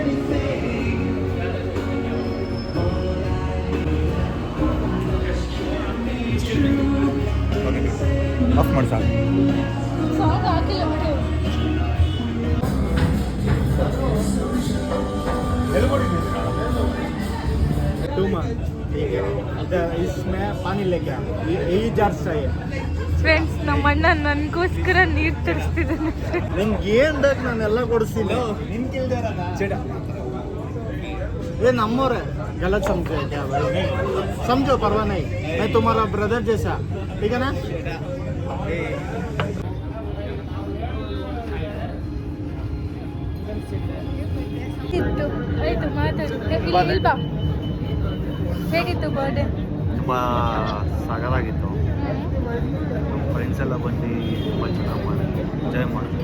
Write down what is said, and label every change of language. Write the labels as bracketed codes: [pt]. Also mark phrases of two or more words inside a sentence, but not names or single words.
[kn] ಆಫ್ ಮಾಡಿ ಸಾಕು. ಸಾಂಗ್ ಹಾಕಿಲ್ಲ ಬಿಡು. [hi] इसमें पानी लेके आ, यही जार चाहिए. [kn] ಫ್ರೆಂಡ್ಸ್, ನಮ್ಮ ಅಣ್ಣ ನನಗೋಸ್ಕರ ನೀರು ತರಿಸ್ತಿದ್ದಾನೆ. ನಿಂಗೆ ಏನು ಬೇಕು ನಾನೆಲ್ಲ ಕೊಡಿಸ್ತೀನಿ. [hi] ये नम्बर है, गलत समझे क्या भाई? समझो, परवाह नहीं, मैं तुम्हारा ब्रदर जैसा, ठीक है ना? [kn] ಆಯ್ತು, ಮಾತಾಡು. ಇಲ್ಲಿ ಬಾ. ಹೇಗಿತ್ತು ಬರ್ಡೇ? ತುಂಬ ಸಗದಾಗಿತ್ತು. ನಮ್ಮ ಫ್ರೆಂಡ್ಸ್ ಎಲ್ಲ ಬಂದು ತುಂಬ ಚೆನ್ನಾಗಿ ಮಾಡಿ ಎಂಜಾಯ್ ಮಾಡಿದ್ರು.